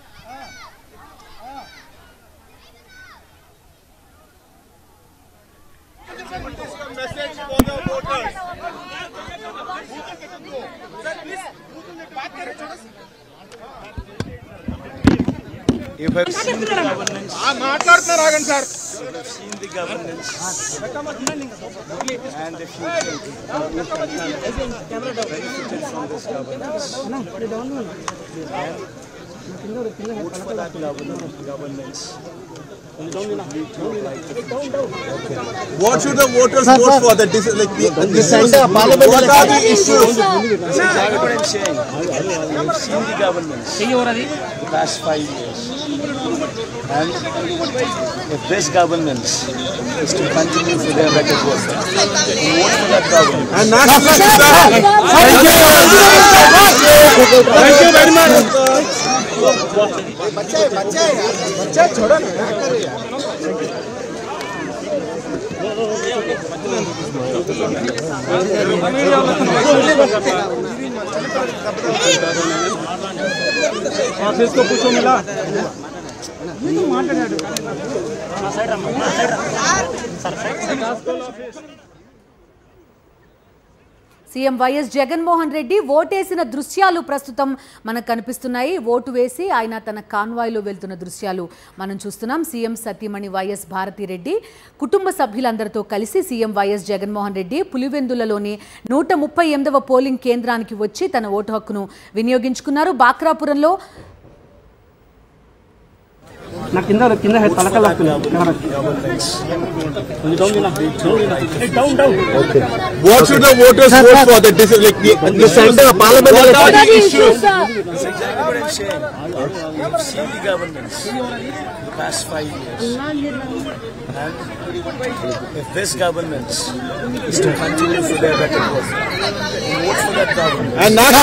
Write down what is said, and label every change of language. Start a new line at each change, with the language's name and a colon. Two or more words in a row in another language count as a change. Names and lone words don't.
English: message for the voters.
Hindi: सर प्लीज बात करें थोड़ा
Telugu: మాట్లాడుతున్నారు ఆగండి సార్.
English: The governance and the future benefited from this governance and vote for that governance. What should the voters vote for? The parliament. What are the issues? Exactly what I'm saying. We've seen the governance the past 5 years, and if this governance is to continue for their better work, vote for that governance. And national. Thank you very much.
Hindi: बच्चे छोड़ो ना, क्या कर रही है? ऑफिस को पूछो मिला
Telugu: సీఎం వైఎస్ జగన్మోహన్ రెడ్డి ఓటేసిన దృశ్యాలు ప్రస్తుతం మనకు కనిపిస్తున్నాయి. ఓటు వేసి ఆయన తన కాన్వాయ్లో వెళ్తున్న దృశ్యాలు మనం చూస్తున్నాం. సీఎం సతీమణి వైఎస్ భారతిరెడ్డి కుటుంబ సభ్యులందరితో కలిసి సీఎం వైఎస్ జగన్మోహన్ రెడ్డి పులివెందులలోని 138వ పోలింగ్ కేంద్రానికి వచ్చి తన ఓటు హక్కును వినియోగించుకున్నారు. బాక్రాపురంలో
English: What should the voters vote for? The center parliament. What are the issues? That's exactly what I'm saying. We've seen the governance the past 5 years, and if this governance is to continue for their better work, vote for that governance.